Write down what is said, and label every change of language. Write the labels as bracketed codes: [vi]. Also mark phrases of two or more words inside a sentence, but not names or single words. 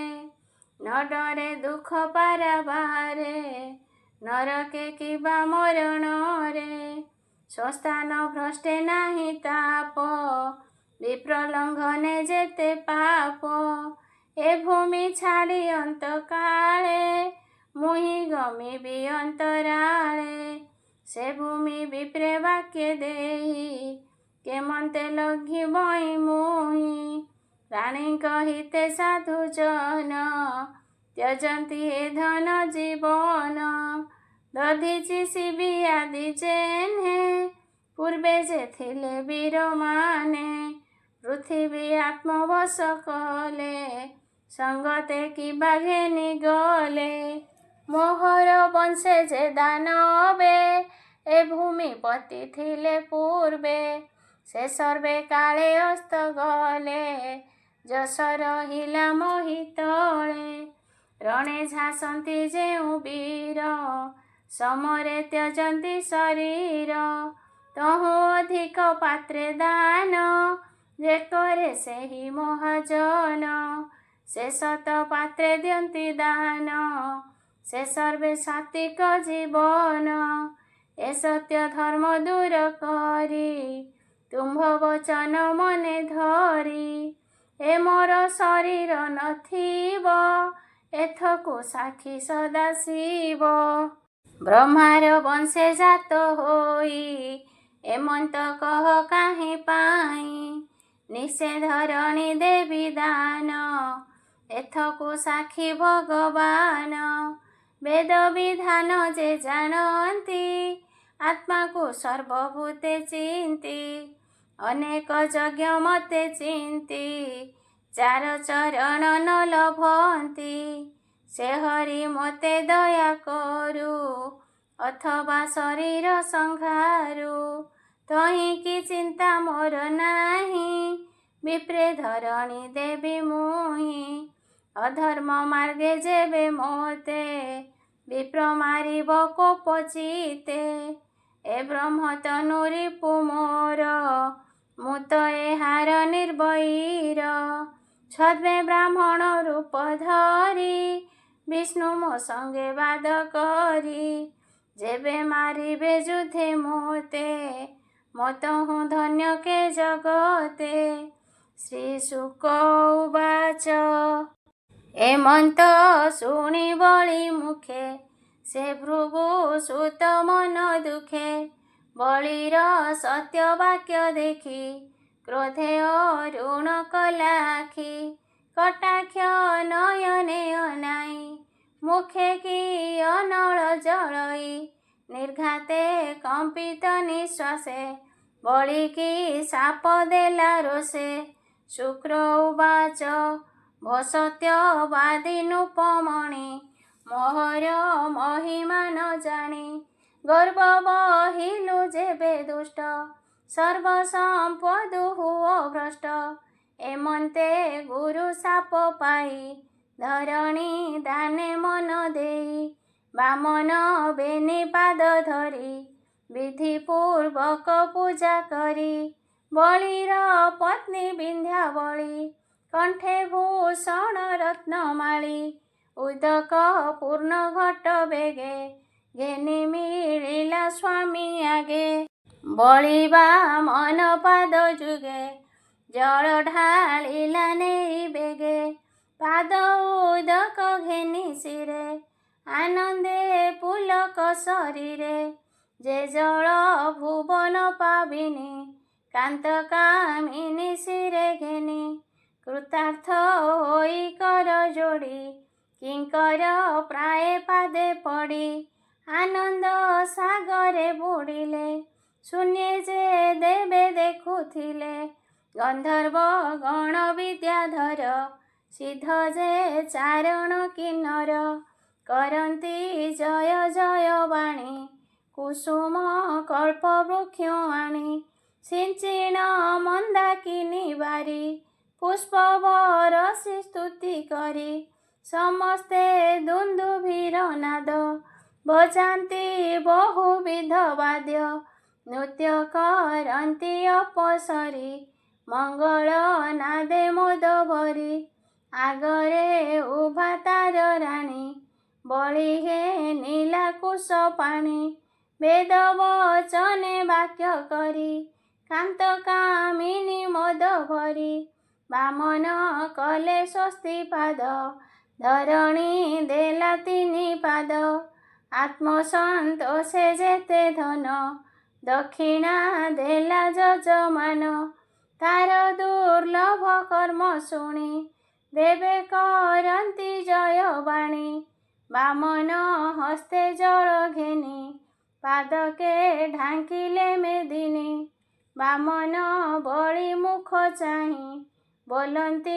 [or] ନ ଡରେ ଦୁଃଖ ପାରାବାରେ ନରକେ କିବା ମରଣ ରେ। ସ୍ୱସ୍ଥାନ ଭ୍ରଷ୍ଟେ ନାହିଁ ତାପ ବିପ୍ରଲଂଘନେ ଯେତେ ପାପ। ଏ ଭୂମି ଛାଡ଼ି ଅନ୍ତ କାଳେ ମୁହିଁ ଗମିବି ଅନ୍ତରାଳେ। ସେ ଭୂମି ବିପ୍ରେ ବାକ୍ୟ ଦେହି କେମନ୍ତେ ଲଘିବଇ ମୁହିଁ। ପ୍ରାଣୀ କହିତେ ସାଧୁ ଜନ ତ୍ୟଜନ୍ତି ଏ ଧନ ଜୀବନ। ଦଧୀଚି ଶିବି ଆଦି ଯେନ୍ହେ ପୂର୍ବେ ଯେ ଥିଲେ ବୀର ମାନେ। ପୃଥ୍ୱୀ ଆତ୍ମବଶ କଲେ ସଙ୍ଗତେ କିବା ଘେନି ଗଲେ। ମୋହର ବଂଶେ ଯେ ଦାନବେ ଏ ଭୂମି ପତି ଥିଲେ ପୂର୍ବେ। ସେ ସର୍ବେ କାଳେ ଅସ୍ତ ଗଲେ ଯଶ ରହିଲା ମୋହି ତଳେ। ରଣେ ଝାସନ୍ତି ଯେଉଁ ବୀର ସମରେ ତ୍ୟଜନ୍ତି ଶରୀର। ତହୁଁ ଅଧିକ ପାତ୍ରେ ଦାନ ଯେ କରେ ସେହି ମହାଜନ। ସେ ଶତ ପାତ୍ରେ ଦିଅନ୍ତି ଦାନ ସେ ସର୍ବେ ସାତ୍ତ୍ୱିକ ଜୀବନ। ଏ ସତ୍ୟ ଧର୍ମ ଦୂର କରି ତୁମ୍ଭ ବଚନ ମନେ ଧରି। ଏ ମୋର ଶରୀର ନଥିବ ଏଥକୁ ସାକ୍ଷୀ ସଦାଶିବ। ବ୍ରହ୍ମାର ବଂଶେ ଜାତ ହୋଇ ଏମନ୍ତ କହ କାହେଁ ପାଇଁ। ନିଷେଧ ଧରଣୀ ଦେବୀ ଦାନ ଏଥକୁ ସାକ୍ଷୀ ଭଗବାନ। ବେଦ ବିଧାନ ଯେ ଜାଣନ୍ତି ଆତ୍ମା କୋ ସର୍ବଭୂତେ ଚିନ୍ତି। ଅନେକ ଯଜ୍ଞ ମତେ ଚିନ୍ତି ଚାର ଚରଣ ନ ଲଭନ୍ତି। ସେ ହରି ମତେ ଦୟା କରୁ ଅଥବା ଶରୀର ସଂହାରୁ। ତହିଁ କି ଚିନ୍ତା ମୋର ନାହିଁ ବିପ୍ରେ ଧରଣୀ ଦେବି ମୁହିଁ। ଅଧର୍ମ ମାର୍ଗେ ଯେବେ ମୋତେ ବିପ୍ର ମାରିବ କୋପ ଚିତ୍ତେ। ଏ ବ୍ରହ୍ମ ତନୁ ରିପୁ ମୋର ମୁତ ଏହାର ନିର୍ଭୟୀର। ଛଦ୍ମେ ବ୍ରାହ୍ମଣ ରୂପ ଧରି ବିଷ୍ଣୁ ମୋ ସଙ୍ଗେ ବାଦ କରି। ଯେବେ ମାରିବେ ଯୁଦ୍ଧେ ମୋତେ ମତ ହୁଁ ଧନ୍ୟ କେ ଜଗତେ। ଶ୍ରୀ ଶୁକ ଉବାଚ ଏମନ୍ତ ଶୁଣି ବଳି ମୁଖେ ସେ ଭୃଗୁ ସୁତ ମନ ଦୁଃଖେ। ବଳିର ସତ୍ୟ ବାକ୍ୟ ଦେଖି କ୍ରୋଧେ ଅରୁଣ କଲାଖି। କଟାକ୍ଷ ନୟନେ ଅନାଇ ମୁଖେ କି ଅନଳ ଜଳଇ। ନିର୍ଘାତେ କମ୍ପିତ ନିଶ୍ୱାସେ ବଳି କି ଶାପ ଦେଲା ରୋଷେ। ଶୁକ୍ର ଉବାଚ ଭୋ ସତ୍ୟବାଦିନୁପମଣି ମୋହର ମହିମା ନ ଜାଣି ଗର୍ବ ବହିଲୁ ଯେବେ ଦୁଷ୍ଟ ସର୍ବସମ୍ପଦୁ ହୁଅ ଭ୍ରଷ୍ଟ ଏମନ୍ତେ ଗୁରୁ ଶାପ ପାଇ ଧରଣୀ ଦାନେ ମନ ଦେଇ ବାମନ ବେନି ପାଦ ଧରି ବିଧିପୂର୍ବକ ପୂଜା କରି ବଳିର ପତ୍ନୀ ବିନ୍ଧ୍ୟାବଳୀ କଣ୍ଠେ ଭୂଷଣ ରତ୍ନମାଳୀ ଉଦକ ପୂର୍ଣ୍ଣ ଘଟ ବେଗେ ଘେନି ମିଳିଲା ସ୍ୱାମୀ ଆଗେ ବଳିବା ମନ ପାଦ ଯୁଗେ ଜଳ ଢାଳିଲା ନେଇ ବେଗେ ପାଦ ଉଦକ ଘେନି ଶିରେ ଆନନ୍ଦେ ପୁଲକ ଶରୀରେ ଯେ ଜଳ ଭୁବନ ପାବନୀ କାନ୍ତ କାମିନୀ ଶିରେ ଘେନି କୃତାର୍ଥ ହୋଇ କର ଯୋଡ଼ି କିଙ୍କର ପ୍ରାୟ ପାଦେ ପଡ଼ି ଆନନ୍ଦ ସାଗରେ ବୁଡ଼ିଲେ ଶୂନ୍ୟ ଯେ ଦେବେ ଦେଖୁଥିଲେ ଗନ୍ଧର୍ବ ଗଣ ବିଦ୍ୟାଧର ସିଦ୍ଧ ଯେ ଚାରଣ କିନ୍ନର କରନ୍ତି ଜୟ ଜୟ ବାଣୀ କୁସୁମ କଳ୍ପ ବୃକ୍ଷ ଆଣି ସିଞ୍ଚିଣ ମନ୍ଦାକିନୀ ବାରି ପୁଷ୍ପ ବରଷି ସ୍ତୁତି କରି ସମସ୍ତେ ଦୁନ୍ଦୁଭିର ନାଦ ବଜାନ୍ତି ବହୁବିଧ ବାଦ୍ୟ ନୃତ୍ୟ କରନ୍ତି ଅପସରୀ ମଙ୍ଗଳ ନାଦେ ମୋଦ ଭରି ଆଗରେ ଉଭା ତାର ରାଣୀ ବଳି ହେ ନୀଳାକୁଶ ପାଣି ବେଦ ବଚନେ ବାକ୍ୟ କରି କାନ୍ତ କାମିନୀ ମୋଦ ଭରି ବାମନ କଲେ ସ୍ୱସ୍ତି ପାଦ ଧରଣୀ ଦେଲା ତିନି ପାଦ ଆତ୍ମସନ୍ତୋଷେ ଯେତେ ଧନ ଦକ୍ଷିଣା ଦେଲା ଯଜମାନ ତାର ଦୁର୍ଲଭ କର୍ମ ଶୁଣି ଦେବେ କରନ୍ତି ଜୟ ବାଣୀ ବାମନ ହସ୍ତେ ଜଳ ଘେନି ପାଦକେ ଢାଙ୍କିଲେ ମେଦିନୀ ବାମନ ବଳି ମୁଖ ଚାହିଁ ବୋଲନ୍ତି